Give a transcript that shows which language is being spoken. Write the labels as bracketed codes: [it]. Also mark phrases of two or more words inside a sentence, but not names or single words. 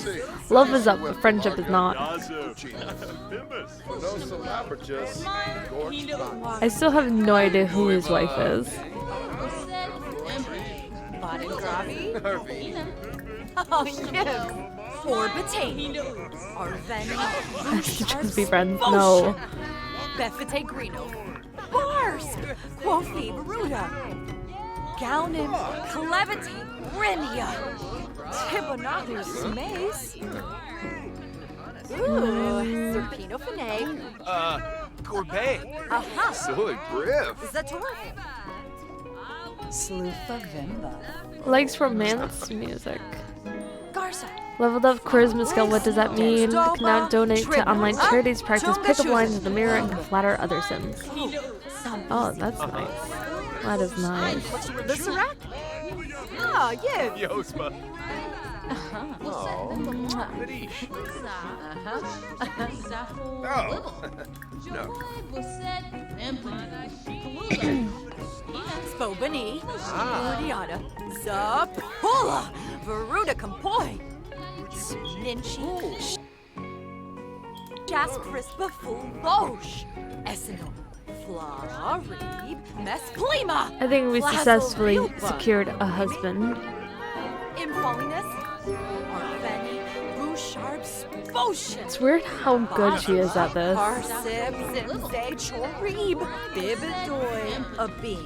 [en] Love is up, but friendship is not. I still have no idea who his wife is. Oh, yeah. Four potato. Arveni. Just be friends. No. Befete Greeno. Bars. Quofi Baruda. Gaunin. Clevite. Renia. Tibanathus Smace. Ooh. Serpino Fine. Corbet. Aha. Silly brief. Zator. Sloofa Vimba. Likes romance music. Garza. Leveled up charisma skill, what does that mean? Can now donate to online charities, practice pickup lines in the mirror, and can flatter other Sims. Oh, that's nice. That is nice. The Sirac? Oh, yeah. Yosma. Oh, Medish. No. Spobani. Uriana. Zapula. Veruda Compoi. Ninchi. Jasperis Bafulosh. Esseno. Flarib. Mesplima. I think we successfully secured a husband. Infoliness, Arveni, Bouchard, Spotion. It's weird how good she is at this. Parsip, Zimze, Chorib, Bibidoy, Abin.